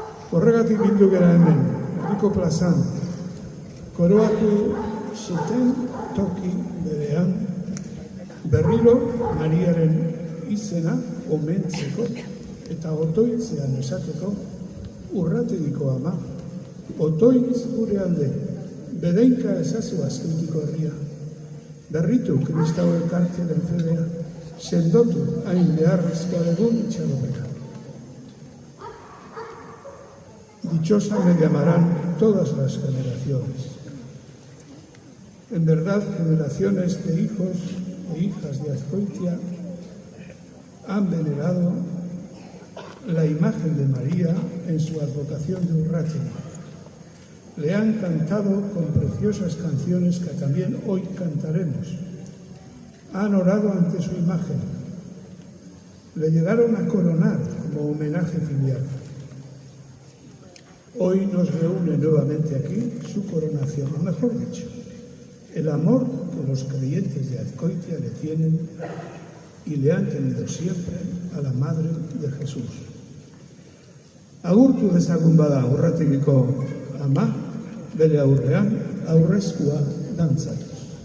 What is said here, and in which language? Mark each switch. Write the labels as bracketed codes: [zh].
[eu] Horregatik bildu gera hemen, herriko plazan, koroatu zuten toki berean, berriro Mariaren izena omentzeko eta otoitzean esateko Urrategiko ama, otoitz gure alde, bedeinka ezazu Azkoitiko herria, berritu kristau elkartearen fedea, sendotu hain beharrezkoa dugun itxaropena. [es] Dichosa me llamarán todas las generaciones. En verdad, generaciones de hijos e hijas de Azkoitia han venerado la imagen de María en su advocación de Urrategui. Le han cantado con preciosas canciones que también hoy cantaremos. Han orado ante su imagen. Le llegaron a coronar como homenaje filial. Hoy nos reúne nuevamente aquí su coronación, o mejor dicho, el amor que los creyentes de Azkoitia le tienen y le han tenido siempre a la Madre de Jesús. [eu] Agurtu dezagun bada Urrategiko ama, bere aurrean aurreskua dantzatuz.